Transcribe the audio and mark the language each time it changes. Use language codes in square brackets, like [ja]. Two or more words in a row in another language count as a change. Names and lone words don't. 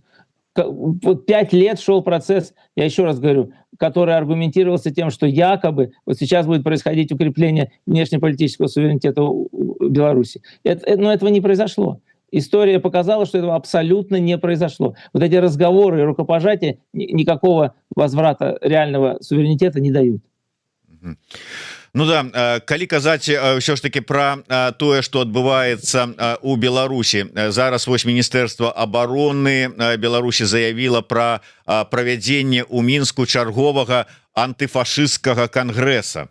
[ru] Вот 5 лет шел процесс, я еще раз говорю, который аргументировался тем, что якобы вот сейчас будет происходить укрепление внешнеполитического суверенитета Беларуси. Но этого не произошло. История показала, что этого абсолютно не произошло. Вот эти разговоры и рукопожатия никакого возврата реального суверенитета не дают. [be] Ну да, калі казаць ўсё ж таки про тое, что адбываецца у Беларусі, зараз вось Міністэрства обороны Беларусі заявіла про правядзенне ў Мінску чарговага антыфашысцкага кангрэса.